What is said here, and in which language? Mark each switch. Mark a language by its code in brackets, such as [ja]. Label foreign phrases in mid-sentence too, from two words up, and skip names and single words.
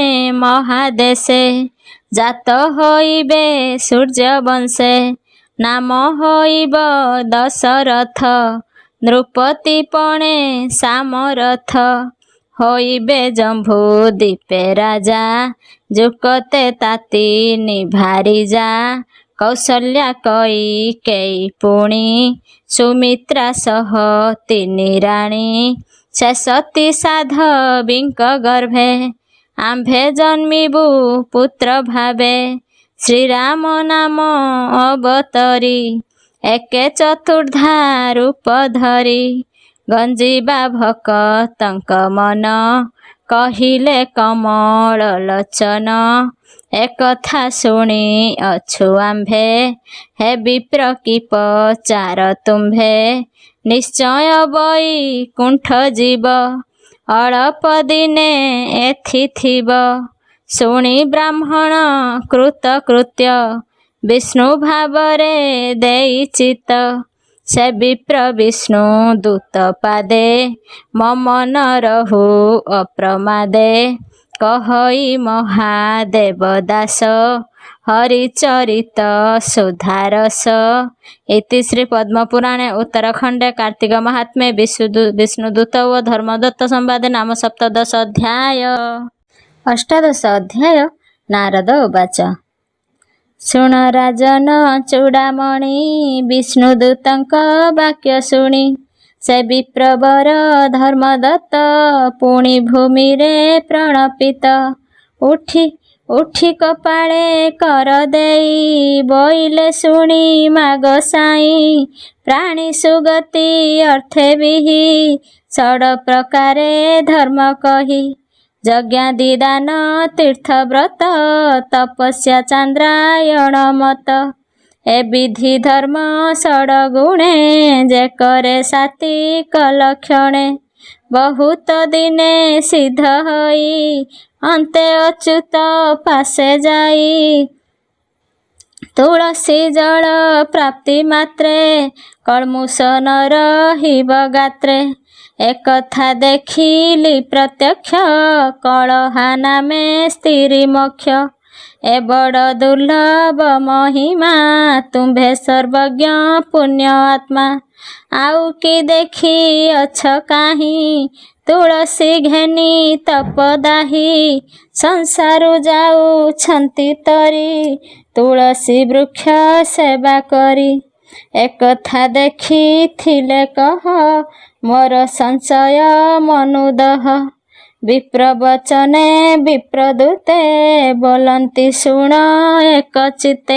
[or] ମହାଦେଶେ ଜାତ ହୋଇବେ ସୂର୍ଯ୍ୟବଂଶେ ନାମ ହୋଇବ ଦଶରଥ ନୃପତି ପଣେ ସାମରଥ ହୋଇବେ ଜମ୍ଭୁ ଦୀପେ ରାଜା ଯୁକତେ ତାତି ନିଭାରି ଯା କୌଶଲ୍ୟା କୈକେୟୀ ପୁଣି ସୁମିତ୍ରା ସହ ତିନି ରାଣୀ ସେ ସତୀ ସାଧ୍ୱୀଙ୍କ ଗର୍ଭେ ଆମ୍ଭେ ଜନ୍ମିବୁ ପୁତ୍ର ଭାବେ ଶ୍ରୀରାମ ନାମ ଅବତରି ଏକେ ଚତୁର୍ଦ୍ଧା ରୂପ ଧରି ଗଞ୍ଜିବା ଭକ୍ତଙ୍କ ମନ କହିଲେ କମଳ ଲୋଚନ ଏକଥା ଶୁଣି ଅଛୁ ଆମ୍ଭେ ହେ ବିପ୍ର କି ପଚାର ତୁମ୍ଭେ ନିଶ୍ଚୟ ବୈକୁଣ୍ଠ ଜୀବ ଅଳ୍ପ ଦିନେ ଏଥି ଥିବ ଶୁଣି ବ୍ରାହ୍ମଣ କୃତକୃତ୍ୟ ବିଷ୍ଣୁ ଭାବରେ ଦେଇ ଚିତ୍ତ ସେ ବିପ୍ର ବିଷ୍ଣୁ ଦୂତ ପାଦେ ମମ ନ ରହୁ ଅପ୍ରମାଦେ କହଇ ମହାଦେବ ଦାସ ହରିଚରିତ ସୁଧାରସ ଇତି ଶ୍ରୀ ପଦ୍ମପୁରାଣେ ଉତ୍ତରଖଣ୍ଡେ କାର୍ତ୍ତିକ ମହାତ୍ମ୍ୟେ ବିଷ୍ଣୁଦୂତ ବ ଧର୍ମଦତ୍ତ ସମ୍ବାଦେ ନାମ ସପ୍ତଦଶ ଅଧ୍ୟାୟ। ଅଷ୍ଟାଦଶ ଅଧ୍ୟାୟ। ନାରଦ ଉବାଚ ଶୁଣ ରାଜନ ଚୂଡ଼ାମଣି ବିଷ୍ଣୁଦୂତଙ୍କ ବାକ୍ୟ ଶୁଣି ସେ ବିପ୍ରବର ଧର୍ମଦତ୍ତ ପୁଣି ଭୂମି ରେ ପ୍ରଣପିତ ଉଠି କପାଳେ କର ଦେଇ ବୋଇଲେ ଶୁଣି ମାଗ ସାଇ ପ୍ରାଣୀ ସୁଗତି ଅର୍ଥେ ବିହି ଷଡ ପ୍ରକାରେ ଧର୍ମ କହି ଯଜ୍ଞାଦି ଦାନ ତୀର୍ଥ ବ୍ରତ ତପସ୍ୟା ଚାନ୍ଦ୍ରାୟଣ ମତ ଏ ବିଧି ଧର୍ମ ଷଡ ଗୁଣେ ଯେ କରେ ସାତ୍ତ୍ୱିକ ଲକ୍ଷଣେ ବହୁତ ଦିନେ ସିଦ୍ଧ ହୋଇ ଅନ୍ତେ ଅଚ୍ୟୁତ ପାଶେ ଯାଇ ତୁଳସୀ ଜଳ ପ୍ରାପ୍ତି ମାତ୍ରେ କଲ୍ମୁଷ ନ ରହିବ ଗାତ୍ରେ ଏକଥା ଦେଖିଲି ପ୍ରତ୍ୟକ୍ଷ କଲହା ନାମେ ସ୍ତ୍ରୀ ମୋକ୍ଷ ଏ ବଡ଼ ଦୁର୍ଲଭ ମହିମା ତୁମ୍ଭେ ସର୍ବଜ୍ଞ ପୁଣ୍ୟ ଆତ୍ମା ଆଉ କି ଦେଖି ଅଛ କାହିଁ ତୁଳସୀ ଘେନି ତପଦାହି ସଂସାରୁ ଯାଉଛନ୍ତି ତରି ତୁଳସୀ ବୃକ୍ଷ ସେବା କରି। ଏକଥା ଦେଖିଥିଲେ କହ ମୋର ସଂଶୟ ମନୁଦହ ବିପ୍ରବଚନେ ବିପ୍ରଦୂତେ ବୋଲନ୍ତି ଶୁଣ ଏକଚିତେ।